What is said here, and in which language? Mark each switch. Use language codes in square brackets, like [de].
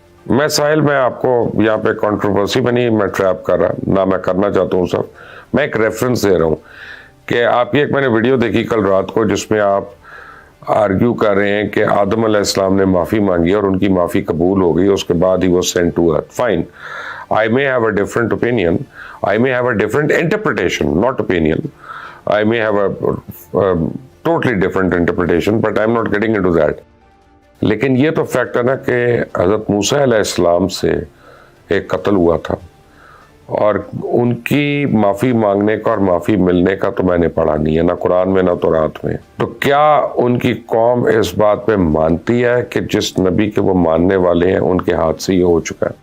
[ur] میں ساحل، میں آپ کو یہاں پہ کنٹروورسی میں نہیں میں ٹریپ کر رہا، نہ میں کرنا چاہتا ہوں. سب میں ایک ریفرنس دے رہا ہوں کہ آپ کی ایک میں نے ویڈیو دیکھی کل رات کو جس میں آپ آرگیو کر رہے ہیں کہ آدم علیہ السلام نے معافی مانگی اور ان کی معافی قبول ہو گئی، اس کے بعد he [en] Was sent to earth. Fine, I may have a different opinion, I may have a different interpretation, not opinion. I may have a totally different interpretation, but I'm not getting into that. [ur] لیکن یہ تو fact ہے نا کہ حضرت موسیٰ علیہ السلام سے ایک قتل ہوا تھا، اور ان کی معافی مانگنے کا اور معافی ملنے کا تو میں نے پڑھا نہیں ہے، نہ قرآن میں نہ تورات میں. تو کیا ان کی قوم اس بات پہ مانتی ہے کہ جس نبی کے وہ ماننے والے ہیں ان کے ہاتھ سے یہ ہو چکا ہے؟